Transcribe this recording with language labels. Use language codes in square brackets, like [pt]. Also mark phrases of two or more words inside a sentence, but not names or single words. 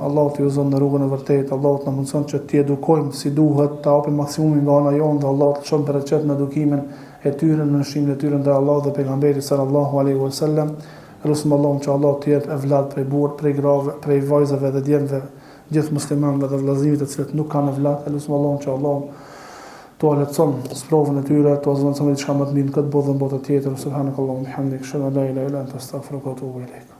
[sq] Allahu t'i udhëzon në rrugën e vërtetë. Allahu na mundson që t'i edukojmë si duhet, të hapim maksimumin nga ana jonë dhe Allahu të çon bereqet në edukimin e tyre, në nështrimin e tyre ndaj Allahut dhe pejgamberit [ar] صلى الله عليه وسلم. [sq] Lutem Allahun që Allah t'i jap evlat prej burr, prej grave, prej vajzave dhe djemve, gjithë muslimanëve dhe vëllezërve të cilët nuk kanë evlat. Lutem Allahun që Allah t'u lehtëson sprovën e tyre, t'u zëvendëson diçka më të mirë në këtë botë dhe në botën tjetër. [ar] سبحانك اللهم وبحمدك أشهد أن لا إله إلا أنت أستغفرك وأتوب إليك.